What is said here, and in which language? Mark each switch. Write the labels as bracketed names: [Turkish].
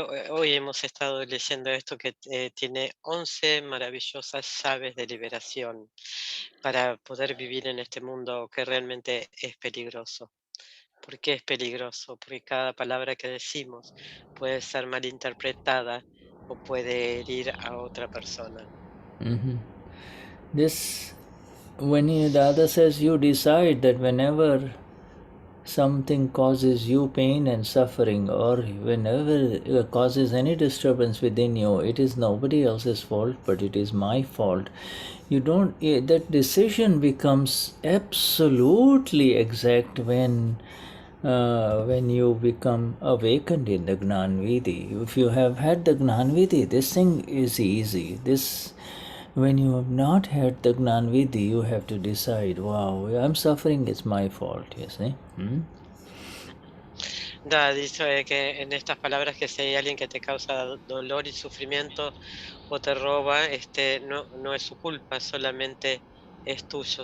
[Spanish] Hoy hemos estado leyendo esto que tiene 11 maravillosas llaves de liberación para poder vivir en este mundo que realmente es peligroso. ¿Por qué es peligroso? Porque cada palabra que decimos puede ser malinterpretada o puede herir a otra persona. [English] This, when Dada says, you decide that whenever something causes you pain and suffering, or whenever it causes any disturbance within you, it is nobody else's fault, but it is my fault. That decision becomes absolutely exact when you become awakened in the Gnanvidhi. If you have had the Gnanvidhi, this thing is easy. When you have not had the Gnanvidhi, you have to decide, wow, I'm suffering, it's my fault, you see. [Spanish] Dice que en estas palabras que si hay alguien que te causa dolor y sufrimiento o te roba, no es su culpa, solamente es tuyo.